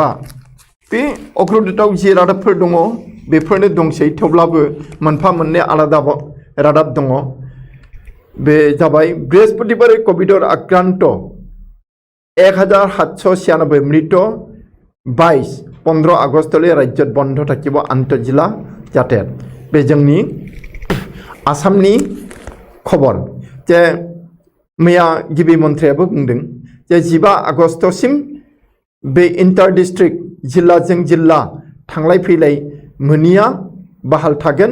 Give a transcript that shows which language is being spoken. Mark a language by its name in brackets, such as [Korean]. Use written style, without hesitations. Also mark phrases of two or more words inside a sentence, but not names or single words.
[Bodo] बे अग्रदूतआव जि रादाबफोर दङ बेफोरनो दंसै थेवब्लाबो मोनफा मोननै आलादा रादाब दङ। बे जाबाय [Assamese] বৃহস্পতিবাৰে কভিডৰ আক্ৰান্ত 1796 মৃত 15 আগষ্টলৈ ৰাজ্যত বন্ধ থাকিব আন্তঃজিলা যাতায়াত। [Bodo] बे जोंनि आसामनि खबर जे मैया गिबि मन्थ्रियाबो बुंदों जे 15 आगस्तसिम बे [English] inter district [Bodo] जिल्लाजों जिल्ला थांलाय फैलाय मोनिया बहाल थागोन।